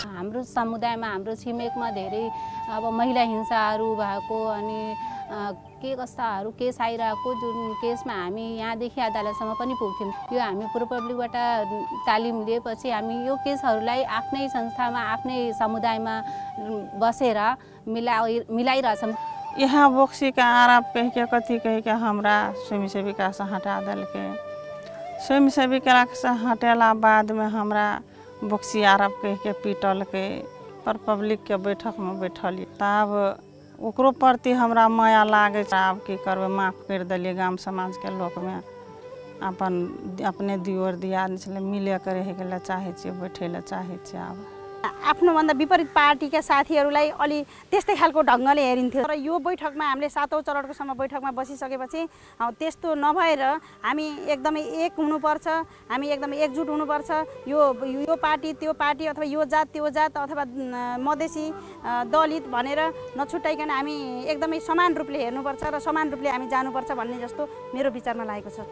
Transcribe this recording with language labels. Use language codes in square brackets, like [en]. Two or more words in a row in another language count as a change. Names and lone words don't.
[ne] हाम्रो समुदायमा हाम्रो छिमेकमा धेरै अब महिला हिंसाहरू भएको अनि के कस्ताहरू केस आइरहेको जुन केसमा हामी यहाँदेखि अदालतसम्म पनि पुग्थ्यौँ। यो हामी प्रो पब्लिकबाट तालिम लिएपछि हामी यो केसहरूलाई आफ्नै संस्थामा आफ्नै समुदायमा बसेर मिलाइरहेछौँ। [mai] यहाँ बक्सी का आरोप कह के कथी कह के हमरा स्वयं सेविका से हटा देलके। स्वयं सेविका से हटेला बाद में हमरा बक्सी आरोप कह के पीटल के पर पब्लिक के बैठक में बैठल तब ओकरो प्रति हमरा माया लागे। आब की करबे माफ कर दिलिए। गाम समाज के लोक में अपने दियोर दियाद मिले के रहे के चाहे बैठे चाहे अब [ne] आफ्नोभन्दा विपरीत पार्टीका साथीहरूलाई अलि त्यस्तै खालको ढङ्गले हेरिन्थ्यो। तर यो बैठकमा हामीले 7औं चरणकोसम्म बैठकमा बसिसकेपछि त्यस्तो नभएर हामी एकदमै एक हुनुपर्छ, हामी एकदमै एकजुट हुनुपर्छ। यो पार्टी त्यो पार्टी अथवा यो जात त्यो जात अथवा मधेसी दलित भनेर नछुट्याइकन हामी एकदमै समान रूपले हेर्नुपर्छ र समान रूपले हामी जानुपर्छ भन्ने जस्तो मेरो विचारमा लागेको छ।